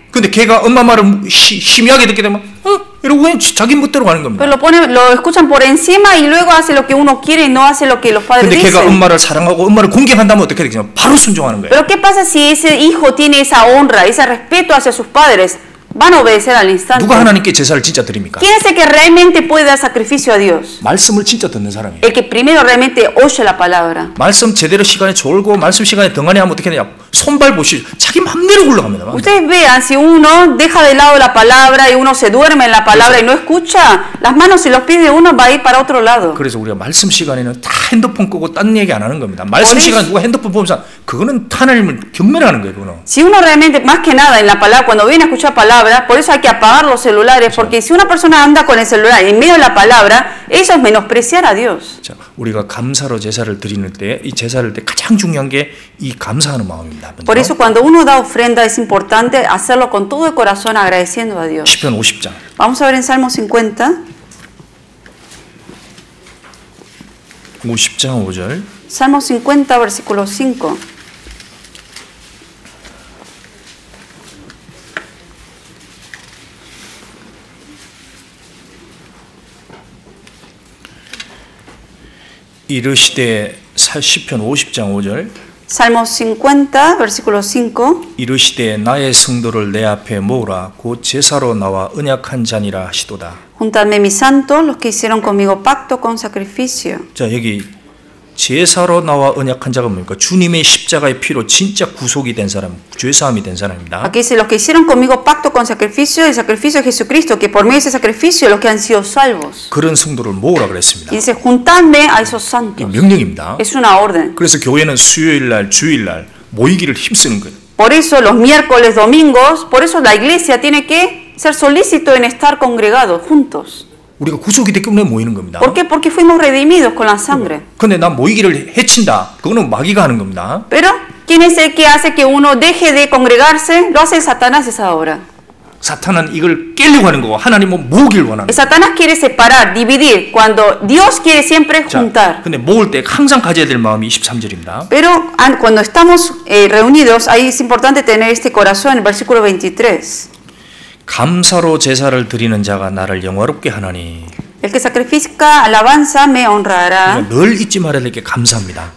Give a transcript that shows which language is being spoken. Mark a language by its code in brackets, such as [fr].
[ko] 근데 걔가 엄마 말을 심하게 듣게 되면 이러고 그냥 자기 멋대로 가는 겁니다. [es] Pero lo escuchan por encima y luego hace lo que uno quiere y no hace lo que los padres [ko] 근데 걔가 [es] dicen. [ko] 엄마를 사랑하고 엄마를 공경한다면 어떻게 되겠냐? 바로 순종하는 거예요. [es] Pero ¿qué pasa si ese hijo tiene esa honra, ese respeto hacia sus padres? Van a obedecer al instante. [ko] 누가 하나님께 제사를 진짜 드립니까? [es] ¿Quién es el que realmente puede dar sacrificio a Dios? [ko] 말씀을 진짜 듣는 사람이에요. [es] El que primero realmente oye la palabra. [ko] 말씀 제대로 시간에 졸고 말씀 시간에 등한히 하면 어떻게 되냐? 손발 보시죠. 자기 맘대로 굴러갑니다. [es] Ustedes vean, si uno deja de lado la palabra y uno se duerme en la palabra y no escucha, las manos y los pies de uno va a ir para otro lado. [ko] 그래서 우리가 말씀 시간에는 다 핸드폰 끄고 딴 얘기 안 하는 겁니다. 말씀 시간 누가 핸드폰 보면서 그거는 하나님을 경멸하는 거예요. 그거는. [es] Si uno realmente, más que nada en la palabra, cuando viene a escuchar palabra, por eso hay que apagar los celulares, porque si una persona anda con el celular en medio de la palabra, eso es menospreciar a Dios. [ko] 자, 우리가 감사로 제사를 드리는 때, 이 제사를 때 가장 중요한 게 이 감사하는 마음입니다. [es] Por eso cuando uno da ofrenda es importante hacerlo con todo el corazón agradeciendo a Dios. [ko] 시편 50장. [es] Vamos a ver en Salmo 50. [ko] 50장 5절. [es] Salmo 50, versículo 5. [ko] 이르시되 시편 50장 5절. [es] Salmo 50, versículo 5. [ko] 이르시되 나의 성도를 내 앞에 모으라 곧 제사로 나와 언약한 자니라 하시도다. [es] Juntadme mis santos, los que hicieron conmigo pacto con sacrificio. [ko] 자, 여기 제사로 나와 언약한 자가 뭡니까? 주님의 십자가의 피로 진짜 구속이 된 사람, 죄사함이 된 사람입니다. [es] Aquí dice los que hicieron conmigo pacto con sacrificio, el sacrificio de Jesucristo, que por medio de ese sacrificio los que han sido salvos. [ko] 그런 성도를 모으라 그랬습니다. [es] Y dice, juntadme a esos [ko] 이 [es] santos. [ko] 명령입니다. [es] Es una orden. [ko] 그래서 교회는 수요일 날, 주일 날 모이기를 힘쓰는 거예요. [es] Por eso los miércoles, domingos, por eso la iglesia tiene que ser solícito en estar congregados juntos. [ko] 우리가 구속이 됐기 때문에 모이는 겁니다. [es] ¿Por qué? Porque fuimos redimidos con la sangre. [ko] 근데 난 모이기를 해친다. 그거는 마귀가 하는 겁니다. [es] Pero, ¿quién es el que hace que uno deje de congregarse? Lo hace Satanás esa obra. [ko] 사탄은 이걸 깨려고 하는 거고 하나님은 모으기를 원하는 거예요. [es] Satanás quiere separar, dividir, cuando Dios quiere siempre [ko] 자, [es] juntar. [ko] 근데 모을 때 항상 가져야 될 마음이 23절입니다. [es] Pero cuando estamos reunidos, ahí es importante tener este corazón, el versículo 23. [ko] 감사로 제사를 드리는 자가 나를 영화롭게 하나니. [es] El que sacrifica alabanza me honrará. [ko] 그러니까 늘 잊지 말아야 될 게 감사합니다.